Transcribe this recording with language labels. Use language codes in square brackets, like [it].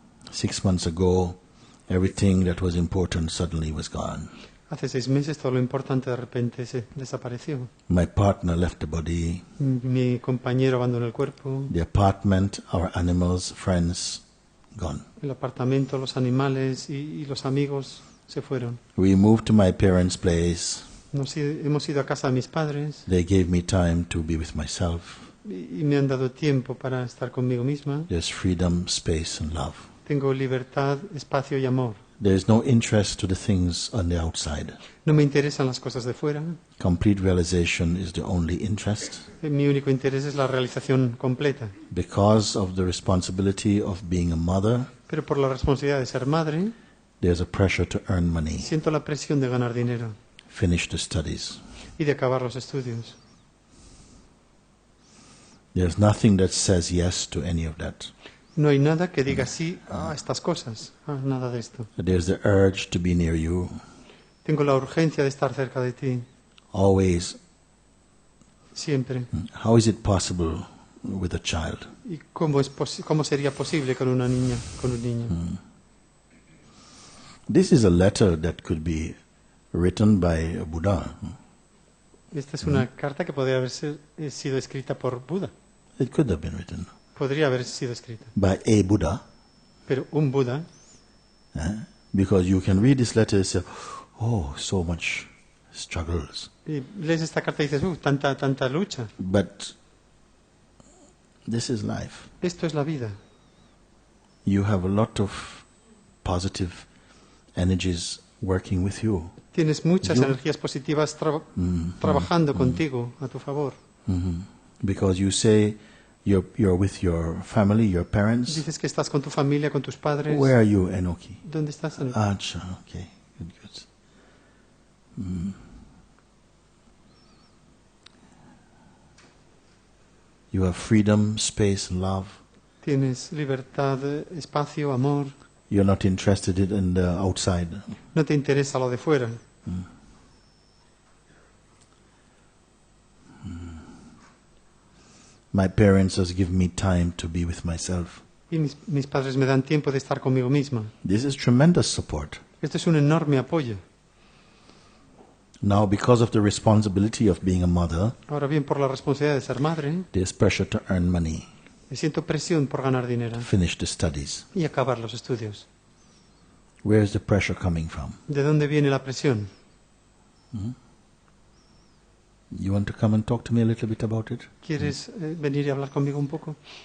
[en] 6 months ago, everything that was important suddenly was gone. [es] Hace 6 meses todo lo importante de repente se desapareció. [en] My partner left the body. [es] Mi compañero abandonó el cuerpo. [en] The apartment, our animals, friends gone. [es] El apartamento, los animales y los amigos se fueron. [en] We moved to my parents' place. [es] Hemos ido a casa de mis padres [en] They gave me time to be with myself. [es] y me han dado tiempo para estar conmigo misma. [en] There's freedom, space, and love. [es] Tengo libertad, espacio y amor. [en] There is no interest to the things on the outside. [es] No me interesan las cosas de fuera. [en] Complete realization is the only interest. [es] Mi único interés es la realización completa. [en] Because of the responsibility of being a mother, [es] Pero por la responsabilidad de ser madre, [en] there's a pressure to earn money, [es] siento la presión de ganar dinero [en] finish the studies. [es] y de acabar los estudios. [en] There's nothing that says yes to any of that. [es] No hay nada que diga sí a estas cosas, nada de esto. [en] There's the urge to be near you, [es] Tengo la urgencia de estar cerca de ti, [en] always. [es] siempre. [en] How is it possible with a child? [es] ¿Y cómo sería posible con una niña, con un niño? [en] This is a letter that could be written by a Buddha. [es] Esta es una carta que podría haber sido escrita por Buda. [en] It could have been written [es] Podría haber sido escrita. [en] by a Buddha, [es] Pero un Buda, [en] because you can read this letter and say, oh, so much struggles. [es] y lees esta carta y dices, tanta lucha. [en] But this is life. [es] Esto es la vida. [en] You have a lot of positive energies working with you. [es] Tienes muchas Yo- energías positivas trabajando contigo a tu favor. [en] Because you say you're with your family, your parents. [es] Dices que estás con tu familia, con tus padres. [en] Where are you, Enoki? [es] ¿Dónde estás? [en] Acha, okay, good. You have freedom, space, and love. [es] Tienes libertad, espacio, amor. [en] You're not interested in the outside. [es] No te interesa lo de fuera. [en] My parents just give me time to be with myself. [es] Y mis padres me dan tiempo de estar conmigo misma. [en] This is tremendous support. [es] Esto es un enorme apoyo. [en] Now, because of the responsibility of being a mother, [es] Ahora bien, por la responsabilidad de ser madre, [en] there's pressure to earn money, [es] me siento presión por ganar dinero [en] finish the studies. [es] y acabar los estudios. [en] Where is the pressure coming from? [es] ¿De dónde viene la presión? [en] You want to come and talk to me a little bit about it? [es] ¿Quieres venir y hablar conmigo un poco?